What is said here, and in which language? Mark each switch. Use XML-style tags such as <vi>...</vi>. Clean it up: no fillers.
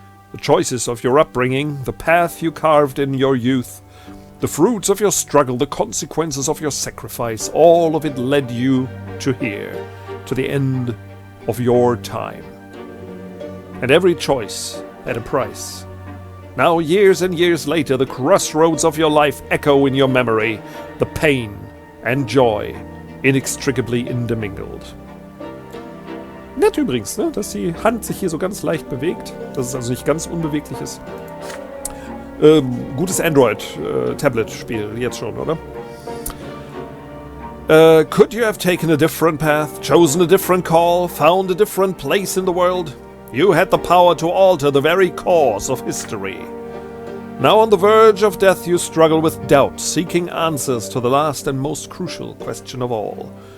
<en>The choices of your upbringing, the path you carved in your youth, the fruits of your struggle, the consequences of your sacrifice, all of it led you to here, to the end of your time. And every choice had a price. Now, years and years later, the crossroads of your life echo in your memory, the pain and joy inextricably intermingled.</en> <de>Nett übrigens, ne, dass die Hand sich hier so ganz leicht bewegt, dass es also nicht ganz unbeweglich ist. Gutes Android-Tablet-Spiel, jetzt schon, oder?</de> <en>Could you have taken a different path, chosen a different call, found a different place in the world? You had the power to alter the very course of history. Now on the verge of death you struggle with doubt, seeking answers to the last and most crucial question of all.</en>